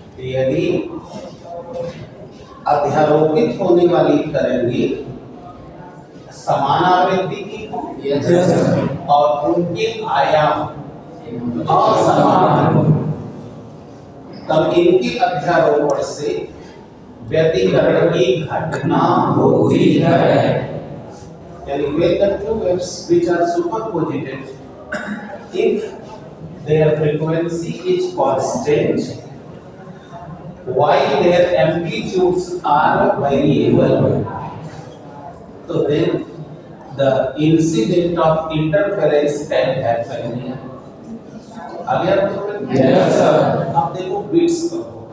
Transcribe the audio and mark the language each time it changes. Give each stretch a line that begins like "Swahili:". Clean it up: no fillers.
Hindi: यदि अध्यारोपित होने वाली तरंगे समान आवृत्ति की हो और उनके आयाम असमान, तब इनके अध्यारोपण से व्यतिकरण की घटना होती है।
English: यानी when the two waves which are superposited, if their frequency is constant while their amplitudes are variable, so then the incident of interference can happen.
Hindi: आगे आप yes sir। अब देखो बीट्स करो।